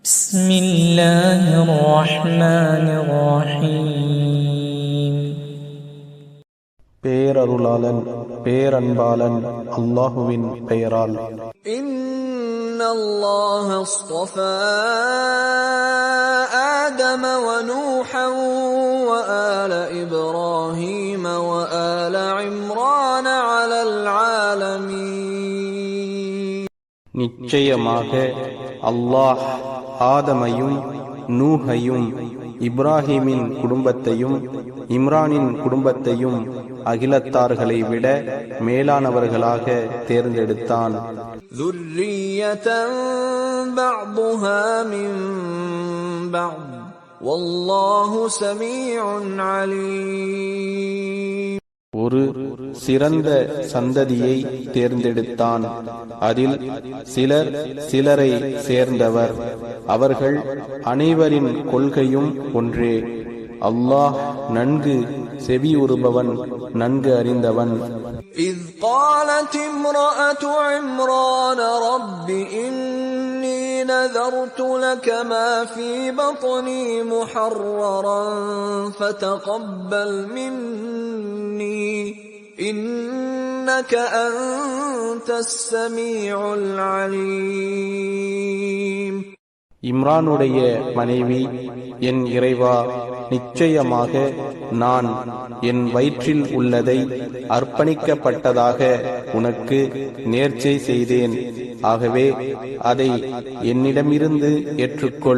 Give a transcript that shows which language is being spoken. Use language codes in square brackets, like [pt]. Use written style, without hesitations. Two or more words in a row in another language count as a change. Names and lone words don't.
[ar] بسم الله الرحمن الرحيم [ta] பேரருளாளன் பேரன்பாளன் அல்லாஹுவின் பெயரால். [ar] إن الله اصطفى آدم ونوحا وآل إبراهيم وآل عمران على العالمين. [ta] நிச்சயமாக அல்லாஹ் ஆதமையும் நூஹையும் இப்ராஹீமின் குடும்பத்தையும் இம்ரானின் குடும்பத்தையும் அகிலத்தார்களை விட மேலானவர்களாக தேர்ந்தெடுத்தான். [ar] ذُرِّيَّةً بَعْضُهَا مِنْ بَعْضٍ وَاللَّهُ سَمِيعٌ عَلِيمٌ. [ta] ஒரு சிறந்த சந்ததியை தேர்ந்தெடுத்தான். அதில் சிலர் சிலரை சேர்ந்தவர். அவர்கள் அனைவரின் கொள்கையும் ஒன்றே. அல்லாஹ் நன்கு செவியுறுபவன், நன்கு அறிந்தவன். [ar] إذ قالت امرأة عمران رب إني نذرت لك ما في بطني محررا فتقبل مني إنك أنت السميع العليم. [ta] இம்ரானுடைய மனைவி, என் இறைவா, நிச்சயமாக நான் என் வயிற்றில் உள்ளதை அர்ப்பணிக்கப்பட்டதாக உனக்கு நேர்ச்சை செய்தேன். ஆகவே அதை என்னிடமிருந்து ஏற்றுக்கொள்.